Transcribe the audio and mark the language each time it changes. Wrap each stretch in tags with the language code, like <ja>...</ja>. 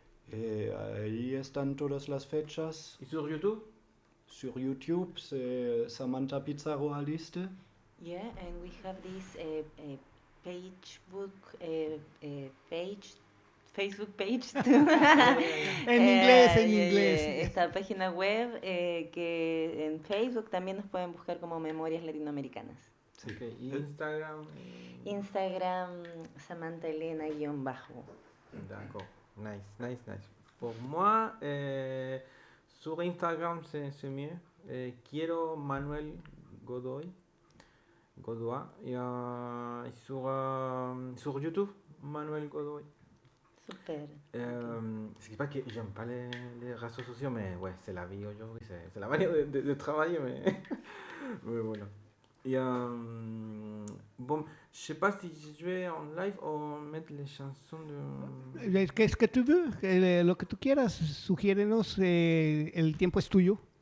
<fr>Et</fr> <es>ahí están todas las fechas.</es> <fr>Et sur YouTube? Sur YouTube, c'est Samantha Pizarro Aliste.</fr> <en>Yeah, and we have this Facebook page too.</en> <es>En inglés. Esta página web que en Facebook también nos pueden buscar como Memorias Latinoamericanas. Sí. Okay. ¿Y Instagram? Instagram, Samantha Elena-bajo.</es> <fr>D'accord. Nice. Pour moi, sur Instagram, c'est mieux.</fr> <es>Quiero</es> <fr>Manuel Godoy. Et sur YouTube, Manuel Godoy. Super. C'est pas que j'aime pas les réseaux sociaux, mais ouais, c'est la vie aujourd'hui, c'est la manière de travailler, mais voilà. Et bon, je sais pas si je vais en live ou mettre les chansons de... ¿Qué es que tú veux?</fr> <es>Lo que tú quieras, sugiérenos, el tiempo es tuyo.</es>